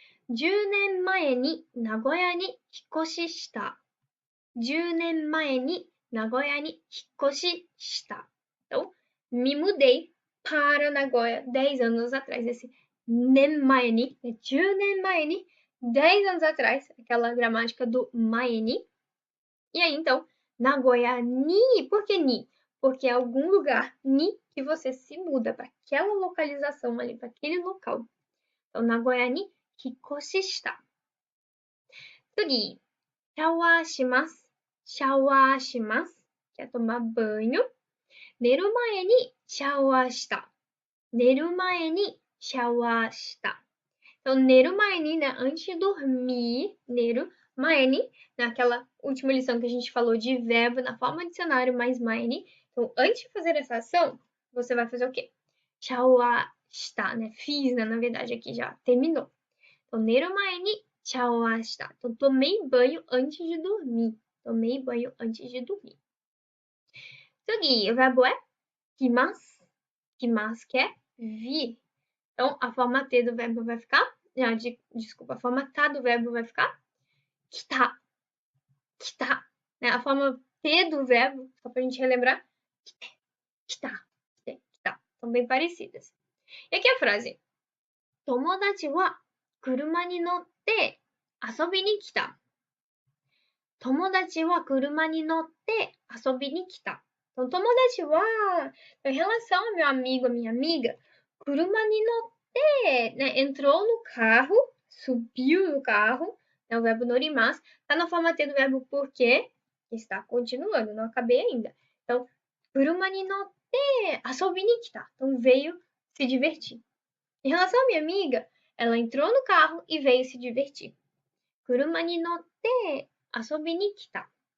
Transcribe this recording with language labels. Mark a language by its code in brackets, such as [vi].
[ja] 10年前に名古屋に引っ越しした。 10年前に名古屋に引っ越しした。 [pt] Então, me mudei para Nagoya 10 anos atrás. Esse nenmae ni, 10 nenmae ni, 10 anos atrás, aquela gramática do mae ni. E aí, então, Nagoya ni, por que ni? Porque é algum lugar ni que você se muda para aquela localização ali, para aquele local. [ja] Então, Nagoya ni 引っ越しした。次、シャワーします。シャワーします。 [pt] quer tomar banho. [ja] 寝る前にシャワーした。寝る前にシャワーした。 [pt] Então, [ja] 寝る前に, [pt] né? Antes de dormir, 寝る前に, naquela última lição que a gente falou de verbo na forma dicionário mais 前に. Então, antes de fazer essa ação, você vai fazer o quê? [ja] シャワーした, né? [pt] Fiz, né? Na verdade, aqui já terminou. [ja] Então, 寝る前にシャワーした. [pt] Então, tomei banho antes de dormir. Tomei banho antes de dormir. Seguinte, o verbo é kimasu. Kimasu quer vir. Então, a forma T do verbo vai ficar... desculpa, a forma T do verbo vai ficar kita. Kita. Né? A forma T do verbo, só pra gente relembrar, kita. Kita. São bem parecidas. E aqui a frase. [ja] Tomodachi wa kuruma ni notte 遊びに来た。友達は車に乗って遊びに来た。 [pt] Então, [ja] 友達は, [pt] em relação ao meu amigo, a minha amiga, [ja] 車に乗って, [pt] né, entrou no carro, subiu no carro, é o verbo norimasu, tá na forma T do verbo porque, que está continuando, não acabei ainda. [ja] Então, 車に乗って遊びに来た. [pt] Então, veio se divertir. Em relação à minha amiga, ela entrou no carro e veio se divertir. [ja] 車に乗って遊びに来た。